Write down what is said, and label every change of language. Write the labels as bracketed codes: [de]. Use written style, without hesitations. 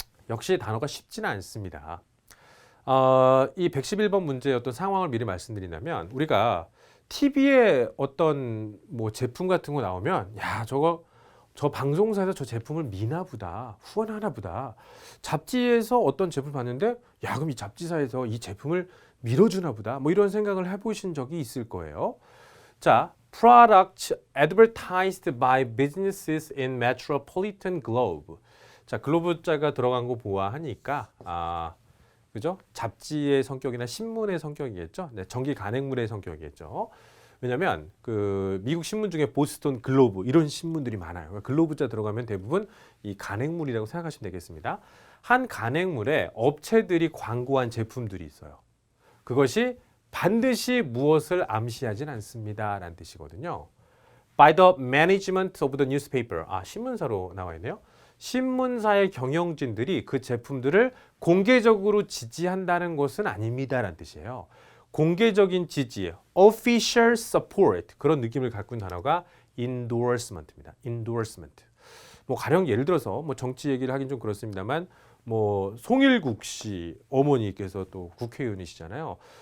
[ko] 역시 단어가 쉽지는 않습니다. 이 111번 문제의 어떤 상황을 미리 말씀드린다면 우리가 TV에 어떤 뭐 제품 같은 거 나오면 야 저 방송사에서 저 제품을 미나 보다 후원하나 보다 잡지에서 어떤 제품을 봤는데 야 그럼 이 잡지사에서 이 제품을 밀어주나 보다 뭐 이런 생각을 해보신 적이 있을 거예요. [en] 자, products advertised by businesses in metropolitan globe. [ko] 자, 글로브자가 들어간 거 보아하니까 그죠? 잡지의 성격이나 신문의 성격이겠죠. 네, 정기 간행물의 성격이겠죠. 왜냐하면 그 미국 신문 중에 보스턴 글로브 이런 신문들이 많아요. 그러니까 글로브자 들어가면 대부분 이 간행물이라고 생각하시면 되겠습니다. 한 간행물에 업체들이 광고한 제품들이 있어요. 그것이 반드시 무엇을 암시하진 않습니다. 라는 뜻이거든요. [en] By the management of the newspaper. [ko] 신문사로 나와 있네요. 신문사의 경영진들이 그 제품들을 공개적으로 지지한다는 것은 아닙니다. 라는 뜻이에요. 공개적인 지지, [en] official support [ko] 그런 느낌을 갖고 있는 단어가 endorsement입니다. endorsement. 뭐 가령 예를 들어서 뭐 정치 얘기를 하긴 좀 그렇습니다만 뭐 송일국 씨 어머니께서 또 국회의원이시잖아요.